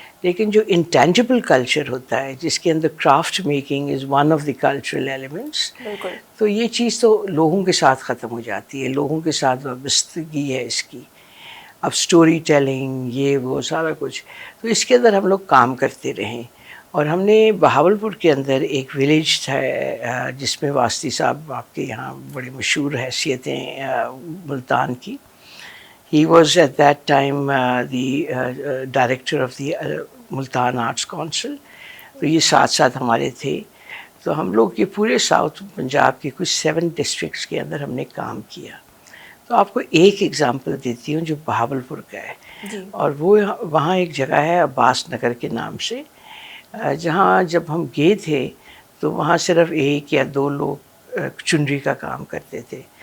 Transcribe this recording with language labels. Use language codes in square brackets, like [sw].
[ur] لیکن جو intangible culture ہوتا ہے جس کے اندر craft making is one of the cultural elements, تو یہ چیز تو لوگوں کے ساتھ ختم ہو جاتی ہے، لوگوں کے ساتھ وابستگی ہے اس کی. اب سٹوری ٹیلنگ یہ وہ سارا کچھ، تو اس کے اندر ہم لوگ کام کرتے رہیں. اور ہم نے بہاولپور کے اندر ایک ولیج تھا جس میں واسطی صاحب آپ کے یہاں بڑے مشہور حیثیتیں ملتان کی. [en] He was at that time the director of the Multan arts council. [ur] تو یہ ساتھ ساتھ ہمارے تھے. تو ہم لوگ یہ پورے ساؤتھ پنجاب کے کچھ 7 ڈسٹرکٹس کے اندر ہم نے کام کیا. تو آپ کو ایک ایگزامپل دیتی ہوں جو بہاولپور کا ہے، اور وہ وہاں ایک جگہ ہے عباس نگر کے نام سے، جہاں جب ہم گئے تھے تو وہاں صرف 1 یا 2 لوگ چنری کا کام کرتے تھے.